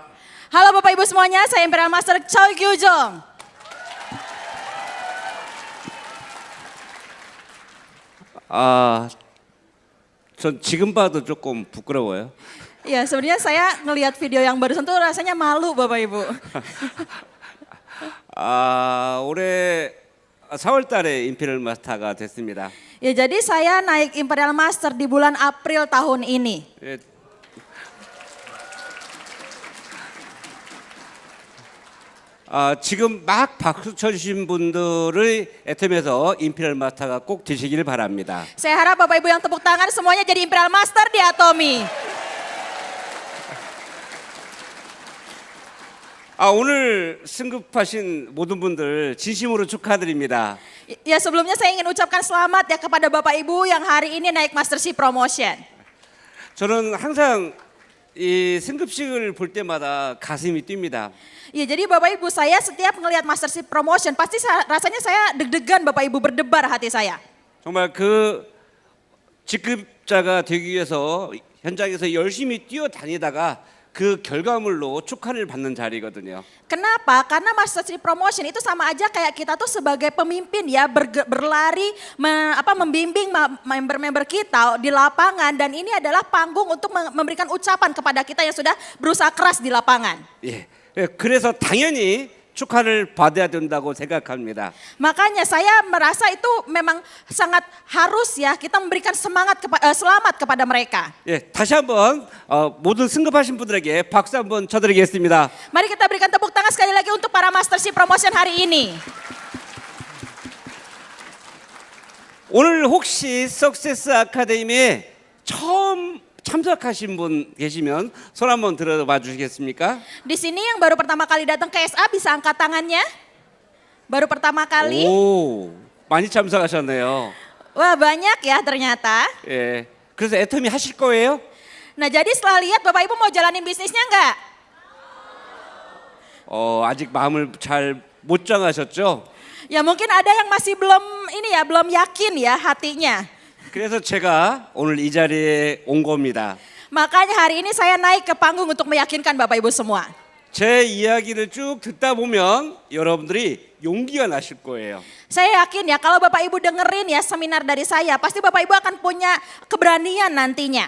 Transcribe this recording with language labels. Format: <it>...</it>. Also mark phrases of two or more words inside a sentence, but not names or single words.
<id>Halo Bapak Ibu semuanya, saya Imperial Master Choi Kyu-jong.</id> <ko>전 지금 봐도 조금 부끄러워요.</ko> <id>Ya sebenarnya saya ngelihat video yang barusan tuh rasanya malu Bapak Ibu.</id> <ko>올해 4월 달에 임페리얼 마스터가 됐습니다.</ko> <id>Ya jadi saya naik Imperial Master di bulan April tahun ini.</id> <ko>예, 지금 막 박수 쳐주신 분들의 애텀에서 임페리얼 마스터가 꼭 되시길 바랍니다.</ko> <id>Saya harap Bapak Ibu yang tepuk tangan semuanya jadi Imperial Master di Atomy.</id> <ko>오늘 승급하신 모든 분들 진심으로 축하드립니다.</ko> <id>Ya sebelumnya saya ingin ucapkan selamat ya kepada Bapak Ibu yang hari ini naik Mastership Promotion.</id> <ko>저는 항상 이 승급식을 볼 때마다 가슴이 뜁니다.</ko> <id>Ya jadi Bapak Ibu saya setiap ngelihat Mastership Promotion pasti rasanya saya deg-degan Bapak Ibu berdebar hati saya.</id> <ko>정말 그 직급자가 되기 위해서 현장에서 열심히 뛰어다니다가 그 결과물로 축하를 받는 자리거든요.</ko> <id>Kenapa? Karena Mastership Promotion itu sama aja kayak kita tuh sebagai pemimpin ya berlari membimbing member-member kita di lapangan dan ini adalah panggung untuk memberikan ucapan kepada kita yang sudah berusaha keras di lapangan.</id> <ko>예, 그래서 당연히 축하를 받아야 된다고 생각합니다.</ko> <id>Makanya saya merasa itu memang sangat harus ya kita memberikan selamat kepada mereka.</id> <ko>예, 다시 한번 모든 승급하신 분들에게 박수 한번 쳐드리겠습니다.</ko> <id>Mari kita berikan tepuk tangan sekali lagi untuk para Mastership Promotion hari ini.</id> <ko>오늘 혹시 석세스 아카데미에 처음 참석하신 분 계시면 손 한번 들어봐 주시겠습니까?</ko> <id>Di sini yang baru pertama kali datang ke SA bisa angkat tangannya. Baru pertama kali.</id> <ko>오, 많이 참석하셨네요.</ko> <id>Wah banyak ya ternyata.</id> <ko>예, 그래서 애터미 하실 거예요?</ko> <id>Nah jadi setelah lihat Bapak Ibu mau jalanin bisnisnya enggak?</id> <ko>아직 마음을 잘 못 정하셨죠?</ko> <id>Ya mungkin ada yang masih belum yakin ya hatinya.</id> <ko>그래서 제가 오늘 이 자리에 온 겁니다.</ko> <id>Makanya hari ini saya naik ke panggung untuk meyakinkan Bapak Ibu semua.</id> <ko>제 이야기를 쭉 듣다 보면 여러분들이 용기가 나실 거예요.</ko> <id>Saya yakin ya kalau Bapak Ibu dengerin ya seminar dari saya, pasti Bapak Ibu akan punya keberanian nantinya.</id>